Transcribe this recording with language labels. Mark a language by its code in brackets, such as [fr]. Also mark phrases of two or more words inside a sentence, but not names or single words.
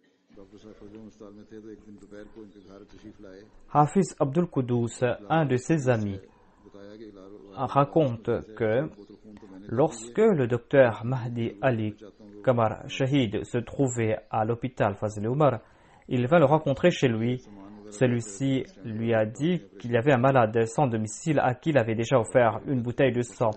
[ur] ڈاکٹر صاحب فضل ہسپتال میں تھے تو ایک دن دوپہر کو ان کے گھر تشریف لائے [fr] Hafiz Abdul Qudus, un de ses amis, [ur] بتایا کہ [fr] raconte que lorsque le docteur Mahdi Ali Kamar Shahid se trouvait à l'hôpital Fazl Omar, il va le rencontrer chez lui. Celui-ci lui a dit qu'il y avait un malade sans domicile à qui il avait déjà offert une bouteille de sang.